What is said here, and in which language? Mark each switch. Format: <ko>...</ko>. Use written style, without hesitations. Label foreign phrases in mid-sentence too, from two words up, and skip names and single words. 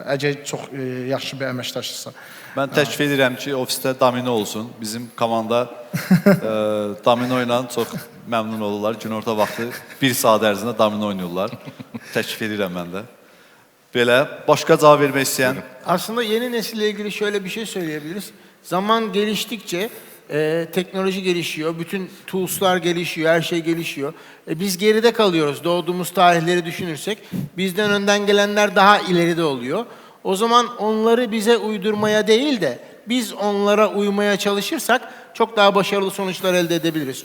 <az>Əgər çox yaxşı bir əməkdaşdırsa. Mən təklif edirəm ki, ofisdə domino olsun. Bizim komanda domino ilə çox məmnun olurlar. Günorta vaxtı 1 saat ərzində domino oynayırlar. Təklif edirəm mən də. Belə, başqa cavab vermək istəyən?</az> <tr>Aslında yeni nesille ilgili şöyle bir şey söyleyebiliriz. Zaman geliştikçe teknoloji gelişiyor, bütün tools'lar gelişiyor, her şey gelişiyor. Biz geride kalıyoruz. Doğduğumuz tarihleri düşünürsek bizden önden gelenler daha ileride oluyor. O zaman onları bize uydurmaya değil de biz onlara uymaya çalışırsak çok daha başarılı sonuçlar elde edebiliriz.</tr>